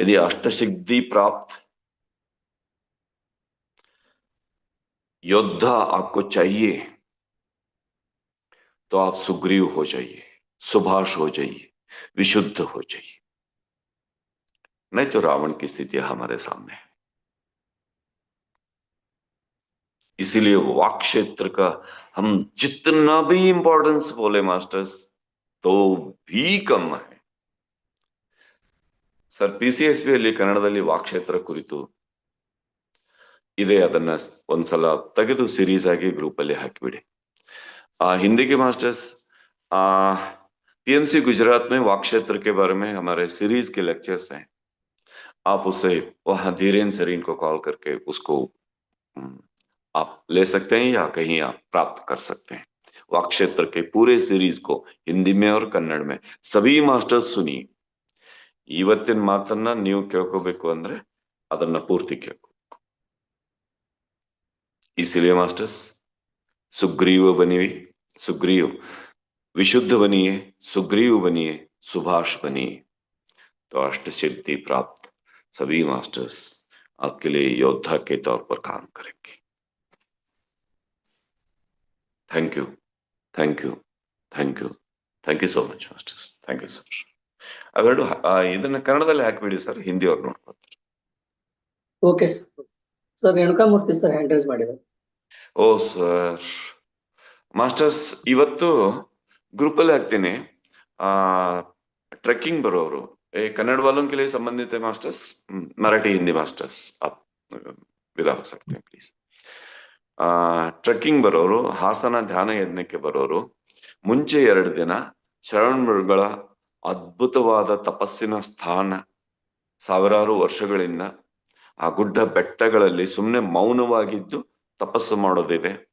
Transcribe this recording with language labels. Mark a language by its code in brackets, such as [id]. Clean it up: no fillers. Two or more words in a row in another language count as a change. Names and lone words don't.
[hi] यदि अष्टसिद्धि प्राप्त योद्धा आपको चाहिए तो आप सुग्रीव हो जाइए, सुभाष हो जाइए, विशुद्ध हो जाइए, नहीं तो रावण की स्थिति हमारे सामने है। इसीलिए वाक क्षेत्र का हम जितना भी इंपॉर्टेंस बोले मास्टर्स तो भी कम है। [kn] ಸರ್ PCSB ಅಲ್ಲಿ ಕನ್ನಡದಲ್ಲಿ ವಾಕ್ಕ್ಷೇತ್ರ ಕುರಿತು ಇದೆ, ಅದನ್ನ ಒಂದ್ಸಲ ತೆಗೆದು सीरीज ಆಗಿ ಗ್ರೂಪ್ ಅಲ್ಲಿ ಹಾಕಿಬಿಡಿ। [hi] हिंदी के मास्टर्स, PMC गुजरात में वाक्क्षेत्र के बारे में हमारे सीरीज के लेक्चर्स हैं, आप उसे वहां धीरेन्द्र सर इनको कॉल करके उसको आप ले सकते हैं या कहीं आप प्राप्त कर सकते हैं। वाक्क्षेत्र के पूरे सीरीज को हिंदी में और कन्नड़ में सभी मास्टर्स सुनिए। [kn] ಇವತ್ತಿನ ಮಾತನ್ನ ನೀವು ಕೇಳ್ಕೋಬೇಕು ಅಂದ್ರೆ ಅದನ್ನ ಪೂರ್ತಿ ಕೇಳ್ಕೊ। [hi] इसीलिए मास्टर्स सुग्रीव बनिए, सुग्रीव विशुद्ध बनिए, सुग्रीव बनिए, सुभाष बनिए, तो अष्ट सिद्धि प्राप्त सभी मास्टर्स आपके लिए योद्धा के तौर पर काम करेंगे। [en] thank you, thank you, thank you, thank you so much masters, thank you sir. [kn] ಅವೆರಡು ಇದನ್ನ ಕನ್ನಡದಲ್ಲಿ ಹಾಕಿಬಿಡಿ ಸರ್, ಹಿಂದಿ ಅವ್ರು ನೋಡ್ಕೊಳ್ತಾರೆ। [en] okay sir, [kn] ರೇಣುಕಾಮೂರ್ತಿ ಸರ್ [en] hand raise [kn] ಮಾಡಿದ್ದಾರೆ। ಓ ಸರ್, ಮಾಸ್ಟರ್ಸ್ ಇವತ್ತು ग्रुप ಅಲ್ಲಿ ಹಾಕ್ತೀನಿ। [hi] ट्रैकिंग बरोರು कन्नड़ वालों के लिए संबंधित है मास्टर्स, मराठी हिंदी मास्टर्स आप विदा हो सकते हैं प्लीज। [kn] ಟ್ರೆಕ್ಕಿಂಗ್ ಬರೋರು, ಹಾಸನ ಧ್ಯಾನ ಯಜ್ಞಕ್ಕೆ ಬರೋರು ಮುಂಚೆ 2 ದಿನ ಶರಣ್ಮೃಗಳ ಅದ್ಭುತವಾದ ತಪಸ್ಸಿನ ಸ್ಥಾನ, ಸಾವಿರಾರು ವರ್ಷಗಳಿಂದ ಆ ಗುಡ್ಡ ಬೆಟ್ಟಗಳಲ್ಲಿ ಸುಮ್ಮನೆ ಮೌನವಾಗಿದ್ದು ತಪಸ್ಸು ಮಾಡೋದಿದೆ.